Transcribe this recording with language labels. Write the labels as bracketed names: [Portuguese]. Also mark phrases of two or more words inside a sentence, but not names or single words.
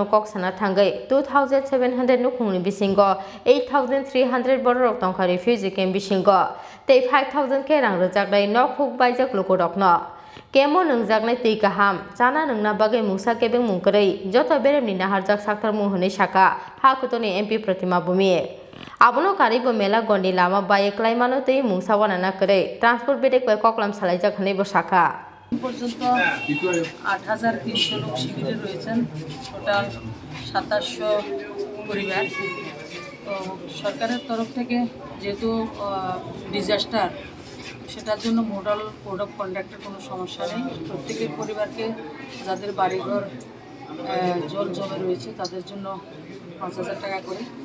[Kok Borok] koksana thangai 2700 nukungni bisingo 8300 borok tongkha [English] refugee camp [Kok Borok] bisingo tei 5000 ke rang rojaknai nokphuk baijak lukurokno kemo nungjaknai tei kaham chana nungna bagai mungsa kebeng mungkrei joto beremni naharjak saktar mung hwnei saka Haktorni MP Pratima bhowmik abono karibo mela gondi lama baye klaimano tei mungsa wanana kwrei transport bedek bai koklam salaijak hwnei bo saka [Bangla] পর্যন্ত 8300 লোক শিবিরে রয়েছেন টোটাল 2700 পরিবার তো সরকারের তরফ থেকে যেহেতু ডিজাস্টার সেটার জন্য [English] model code of conduct [Bangla] কোনো সমস্যা নেই প্রত্যেকের পরিবারকে যাদের বাড়িঘর জল জমে রয়েছে তাদের জন্য 5000 টাকা করে